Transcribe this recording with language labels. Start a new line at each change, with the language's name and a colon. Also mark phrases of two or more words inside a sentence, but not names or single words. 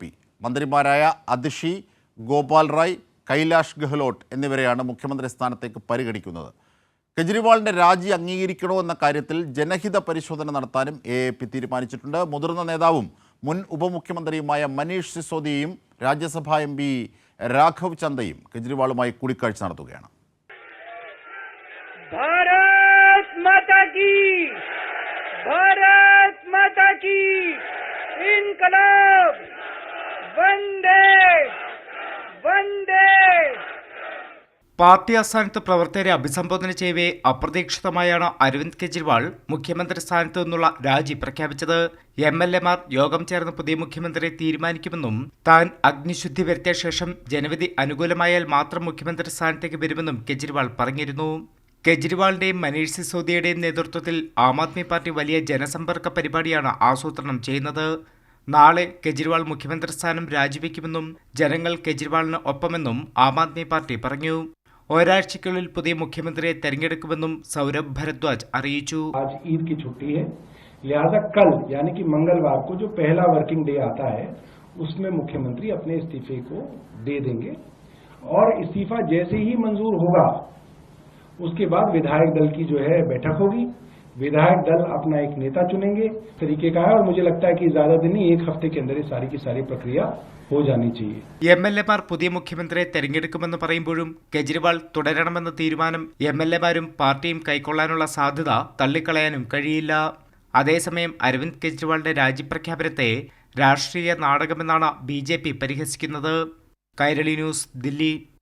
Malayalam: മന്ത്രിമാരായ അതിഷി, ഗോപാൽ റായ്, കൈലാഷ് ഗെഹ്ലോട്ട് എന്നിവരെയാണ് മുഖ്യമന്ത്രി സ്ഥാനത്തേക്ക് പരിഗണിക്കുന്നത്. കെജ്രിവാളിൻ്റെ രാജി അംഗീകരിക്കണോ എന്ന കാര്യത്തിൽ ജനഹിത പരിശോധന നടത്താനും AAP തീരുമാനിച്ചിട്ടുണ്ട്. മുതിർന്ന നേതാവും മുൻ ഉപമുഖ്യമന്ത്രിയുമായ മനീഷ് സിസോദിയയും രാജ്യസഭാ MP രാഘവ് ചന്ദയും കെജ്രിവാളുമായി കൂടിക്കാഴ്ച നടത്തുകയാണ്.
Hindi: भारत माता की इनकलाब वंदे वंदे.
Malayalam: പാർട്ടി ആസ്ഥാനത്ത് പ്രവർത്തകരെ അഭിസംബോധന ചെയ്യവേ അപ്രതീക്ഷിതമായാണ് അരവിന്ദ് കെജ്രിവാൾ മുഖ്യമന്ത്രി സ്ഥാനത്ത് നിന്നുള്ള രാജി പ്രഖ്യാപിച്ചത്. MLA-മാർ യോഗം ചേർന്ന് പുതിയ മുഖ്യമന്ത്രിയെ തീരുമാനിക്കുമെന്നും താൻ അഗ്നിശുദ്ധി വരുത്തിയ ശേഷം ജനവിധി അനുകൂലമായാൽ മാത്രം മുഖ്യമന്ത്രി സ്ഥാനത്തേക്ക് വരുമെന്നും കെജ്രിവാൾ പറഞ്ഞിരുന്നു. കെജ്രിവാളിന്റെയും മനീഷ് സിസോദിയയുടെയും നേതൃത്വത്തിൽ ആം ആദ്മി പാർട്ടി വലിയ ജനസമ്പർക്ക പരിപാടിയാണ് ആസൂത്രണം ചെയ്യുന്നത്. നാളെ കെജ്രിവാൾ മുഖ്യമന്ത്രി സ്ഥാനം രാജിവെക്കുമെന്നും ജനങ്ങൾ കെജ്രിവാളിന് ഒപ്പമെന്നും ആം ആദ്മി പാർട്ടി പറഞ്ഞു. ഒരാഴ്ചയ്ക്കുള്ളിൽ പുതിയ മുഖ്യമന്ത്രിയെ തെരഞ്ഞെടുക്കുമെന്നും സൗരഭ് ഭരദ്വാജ് അറിയിച്ചു.
Hindi: आज ईद की छुट्टी है, लिहाजा कल यानी कि मंगलवार को जो पहला
English: working day
Hindi: आता है उसमें मुख्यमंत्री अपने इस्तीफे को दे देंगे और इस्तीफा जैसे ही मंजूर होगा उसके बाद विधायक दल की जो है बैठक होगी. विधायक दल अपना एक नेता चुनेंगे तरीके का है और मुझे लगता है कि ज्यादा दिन नहीं, एक हफ्ते के अंदर ये सारी की सारी प्रक्रिया हो जानी चाहिए.
Malayalam: MLA-മാർ പുതിയ മുഖ്യമന്ത്രിയെ തെരഞ്ഞെടുക്കുമെന്ന് പറയുമ്പോഴും കെജ്രിവാൾ തുടരണമെന്ന തീരുമാനം MLA-മാരും പാർട്ടിയും കൈക്കൊള്ളാനുള്ള സാധ്യത തള്ളിക്കളയാനും കഴിയില്ല. അതേസമയം അരവിന്ദ് കെജ്രിവാളിന്റെ രാജിപ്രഖ്യാപനത്തെ രാഷ്ട്രീയ നാടകമെന്നാണ് BJP പരിഹസിക്കുന്നത്. കൈരളി ന്യൂസ്, ദില്ലി.